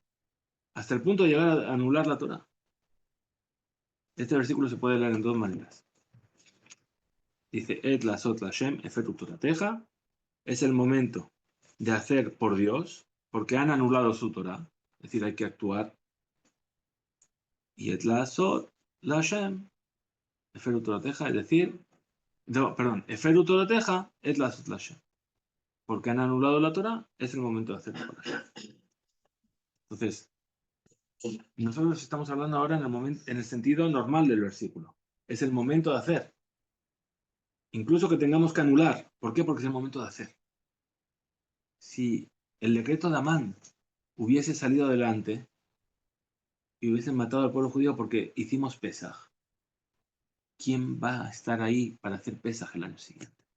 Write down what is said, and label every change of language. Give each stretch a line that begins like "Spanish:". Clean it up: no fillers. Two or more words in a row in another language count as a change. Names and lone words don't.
Spanish: Hasta el punto de llegar a anular la Torah. Este versículo se puede leer en dos maneras. Dice,
Hebrew: עת לעשות לה׳, הפרו תורתך,
Spanish: es el momento de hacer por Dios, porque han anulado su Torah. Es decir, hay que actuar.
Hebrew: Y עת לעשות לה׳, הפרו תורתך,
Spanish: es decir,
Hebrew: הפרו תורתך, עת לעשות לה.
Spanish: Porque han anulado la Torah, es el momento de hacer por Hashem. Entonces, nosotros estamos hablando ahora en el sentido normal del versículo. Es el momento de hacer. Incluso que tengamos que anular. ¿Por qué? Porque es el momento de hacer. Si el decreto de Amán hubiese salido adelante, y hubiesen matado al pueblo judío porque hicimos Pesaj, ¿quién va a estar ahí para hacer Pesaj el año siguiente?